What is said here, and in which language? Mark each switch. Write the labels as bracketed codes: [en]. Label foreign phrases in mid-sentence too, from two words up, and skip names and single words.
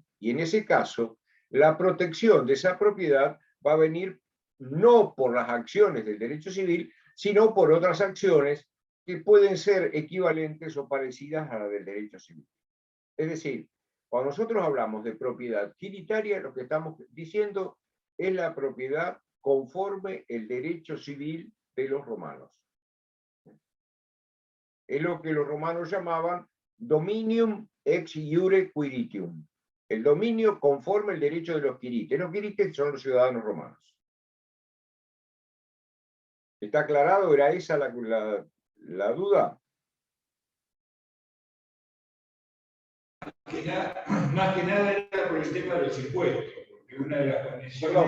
[es] Y en ese caso, la protección de esa propiedad va a venir no por las acciones del derecho civil, sino por otras acciones que pueden ser equivalentes o parecidas a la del derecho civil. Es decir, cuando nosotros hablamos de propiedad quiritaria, lo que estamos diciendo es la propiedad conforme el derecho civil de los romanos. Es lo que los romanos llamaban [la] dominium ex iure quiritium. [es] El dominio conforme el derecho de los quirites. Los quirites son los ciudadanos romanos. ¿Está aclarado? ¿Era esa la duda? Más que nada era por el tema de los impuestos, porque una de las condiciones...